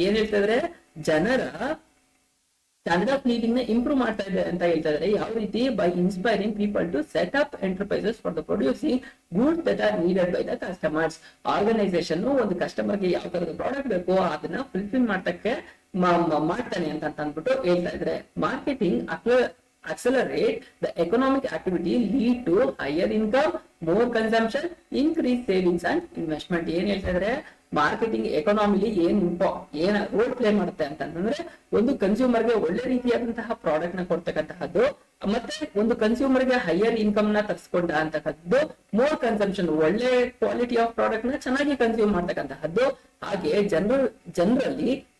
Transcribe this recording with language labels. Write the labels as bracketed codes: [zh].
[kn] ಏನ್ ಹೇಳ್ತಾ ಇದ್ರೆ, ಜನರ ಸ್ಟ್ಯಾಂಡರ್ಡ್ ಆಫ್ ಲಿವಿಂಗ್ ನ ಇಂಪ್ರೂವ್ ಮಾಡ್ತಾ ಇದೆ ಅಂತ ಹೇಳ್ತಾ ಇದ್ದಾರೆ. ಯಾವ ರೀತಿ? [en] By inspiring people to set up enterprises for the producing goods that are needed by the customers. [kn] Organisation ಒಂದು ಕಸ್ಟಮರ್ಗೆ ಯಾವ ತರದ ಪ್ರಾಡಕ್ಟ್ ಬೇಕೋ ಅದನ್ನ ಫುಲ್ಫಿಲ್ ಮಾಡ್ತಕ್ಕೆ ಮಾಡ್ತಾನೆ ಅಂತ ಅಂದ್ಬಿಟ್ಟು ಹೇಳ್ತಾ ಇದ್ರೆ. [en] Marketing accelerate the economic activity, lead to higher income, more consumption, increase savings and investment. [kn] ಏನ್ ಹೇಳ್ತಾ ಇದ್ರೆ, ಮಾರ್ಕೆಟಿಂಗ್ ಎಕಾನಮಿಲಿ ಏನ್ ರೋಲ್ ಪ್ಲೇ ಮಾಡುತ್ತೆ ಅಂತಂದ್ರೆ, ಒಂದು ಕನ್ಸ್ಯೂಮರ್ಗೆ ಒಳ್ಳೆ ರೀತಿಯಾದಂತಹ ಪ್ರಾಡಕ್ಟ್ ನ ಕೊಡ್ತಕ್ಕಂತಹದ್ದು, ಮತ್ತೆ ಒಂದು ಕನ್ಸ್ಯೂಮರ್ಗೆ ಹೈಯರ್ ಇನ್ಕಮ್ ನ ತರಿಸ್ಕೊಂಡ ಅಂತಕ್ಕಂಥದ್ದು, ಮೋರ್ ಕನ್ಸಂಪ್ಷನ್, ಒಳ್ಳೆ ಕ್ವಾಲಿಟಿ ಆಫ್ ಪ್ರಾಡಕ್ಟ್ ನ ಚೆನ್ನಾಗಿ ಕನ್ಸ್ಯೂಮ್ ಮಾಡ್ತಕ್ಕಂತಹದ್ದು, ಹಾಗೆ ಜನರಲ್ಲಿ